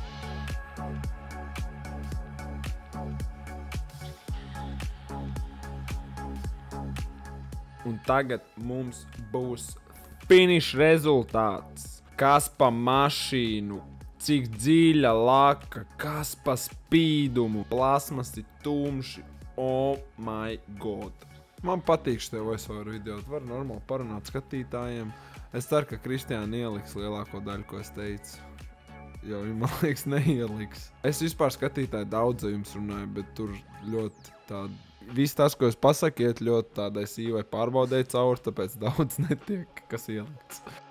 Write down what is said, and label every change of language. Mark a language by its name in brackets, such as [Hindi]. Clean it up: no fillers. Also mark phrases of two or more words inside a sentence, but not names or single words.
[Latvian] Un tagad mums būs finish rezultāts. Kas pa mašīnu, cik dziļa laka, kas pa spīdumu, plasmas ir tumši. [English] Oh my god. [Latvian] Man patīk šie voiceover video, var normāli parunāt skatītājiem. Es ceru, ka Kristiāna ieliks lielāko daļu, ko es teicu. Jo viņa, man liekas, neieliks. Es vispār skatītāji daudz jums runāju, bet tur ļoti tāda. Viss tas, ko es pasaku, iet ļoti tādai sīvai pārbaudēji cauri, tāpēc daudz netiek, kas ielikts.